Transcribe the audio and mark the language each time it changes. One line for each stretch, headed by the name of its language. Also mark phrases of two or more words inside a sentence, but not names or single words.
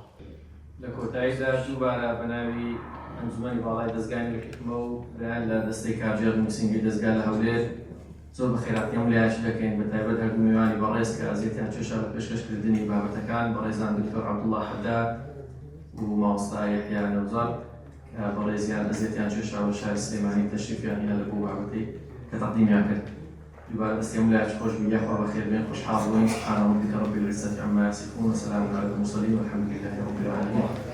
Central Kurdish: لە کۆتاییدا دووبارە بەناوی ئەنجومەنی باڵای دەستگای لەکردمە و بەیان لە دەستەی کارژێر نووسینگی دەستگا لە هەولێر زۆر بە خێراتیان لایەش دەکەین، بە تایبەت هەردوو میوانی بەڕێز کە ئازیەتیان چێشا بە پێشکەشکردنی بابەتەکان، بەڕێزان دکتۆر عەبدوڵڵا حەداد و مامۆستا یەحیا نەوزەر کە بەڕێزیان ئازیەتیان چێشا بە شاری سلێمانی تەشریفیان هێنا لە بۆ بابەتەی کە تەقدیمیان کرد. دووبارە دەستێم لایەش خۆش بووین، یاخوا بەخێر بێن، خۆشحاڵ بووین.
Arabic: سبحان ربك رب العزة عما يصفون وسلام على المرسلين والحمد لله رب العالمين.